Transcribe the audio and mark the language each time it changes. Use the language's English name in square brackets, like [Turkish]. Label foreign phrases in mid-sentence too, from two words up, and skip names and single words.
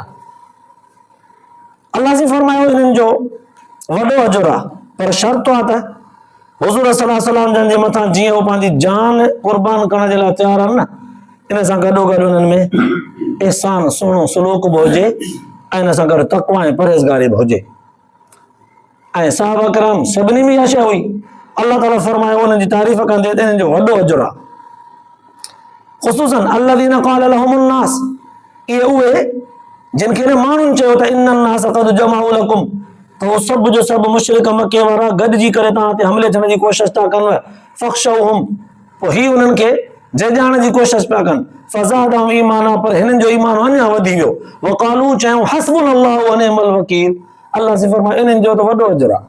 [Sindhi] अल्लाह से फरमायो इन्हनि जो वॾो अजुर आहे, पर शर्त आहे त हुज़ूर [Arabic] صلى الله عليه وسلم [Sindhi] जन जे मथां जीअं उहो पंहिंजी जान क़ुर्बान करण जे लाइ तयारु आहिनि न, इन सां गॾोगॾु उन्हनि में एहसान, सुहिणो सलूक बि हुजे, ऐं इन सां गॾु तक़वा ऐं परहेज़गारी बि हुजे। ऐं सहाबा किराम सभिनी में इहा शइ हुई। अल्लाह ताला फरमायो उन्हनि जी तारीफ़ कंदे त इन्हनि जो वॾो अजुर आहे। [Arabic] خصوصاً الذين قال لهم الناس, [Sindhi] इहे उहे जिन खे माण्हुनि चयो त [Arabic] إن الناس قد جمعوا لكم, [Sindhi] तो सब जो सब मुशरिक मके वारा गॾिजी करे तव्हां ते हमले थियण जी कोशिश था कनि, फ़ख्शौहुम, पोइ ही उन्हनि खे जॼाइण जी कोशिश पिया कनि, [Arabic] فزادهم إيمانا, [Sindhi] पर हिननि जो ईमान अञा वधी वियो, वक़ालू, चयूं [Arabic] حسبنا الله ونعم الوكيل, [Sindhi] अल्लाह से फरमायो इन्हनि जो त वॾो अजर आहे।